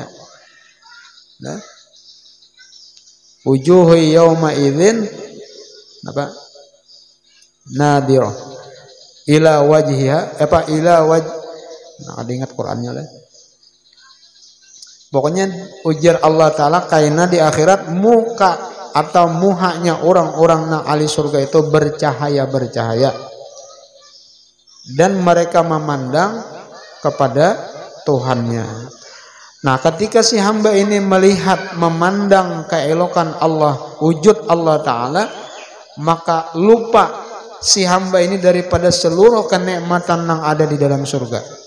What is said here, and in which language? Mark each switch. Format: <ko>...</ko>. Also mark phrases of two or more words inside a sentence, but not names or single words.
<ar>Nah, wujuhu yawma idzin apa? Nadirah ila wajhiha</ar> <id>nah, ada ingat Qur'annya lah. Pokoknya ujar Allah Ta'ala kaina di akhirat muka atau muhanya orang-orang nang ahli surga itu bercahaya dan mereka memandang kepada Tuhannya. Nah, ketika si hamba ini melihat, memandang keelokan Allah, wujud Allah Ta'ala, maka lupa si hamba ini daripada seluruh kenikmatan yang ada di dalam surga.</id>